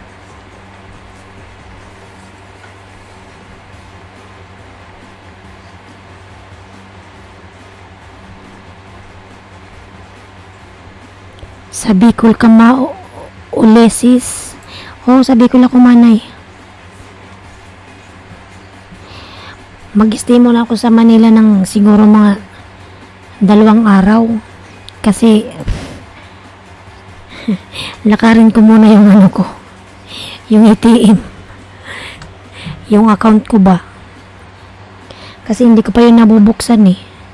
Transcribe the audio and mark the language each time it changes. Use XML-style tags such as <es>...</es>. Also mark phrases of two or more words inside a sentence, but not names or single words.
<bik>Sa Bicol ka ulesis. Sa Bicol ako, Manay.</bik> <tl>Mag-stay muna ako sa Manila ng siguro mga 2 araw. Kasi lakarin ko muna yung yung ATM, yung account ko ba, kasi hindi ko pa yun nabubuksan eh.</tl>